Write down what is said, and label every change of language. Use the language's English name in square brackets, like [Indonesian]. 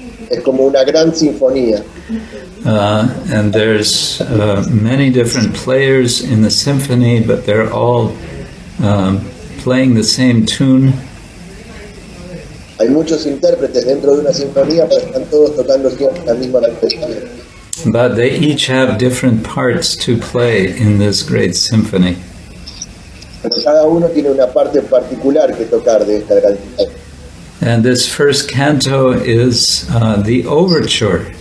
[Spanish] Es como una gran sinfonía. [English] And there's many different players in the symphony, but they're all playing the same tune. [Spanish] Hay muchos intérpretes dentro de una sinfonía, pero están todos tocando siempre la misma melodía. [English] But they each have different parts to play in this great symphony. [Spanish] Pero cada uno tiene una parte particular que tocar de esta gran sinfonía. [English] And this first canto is the overture.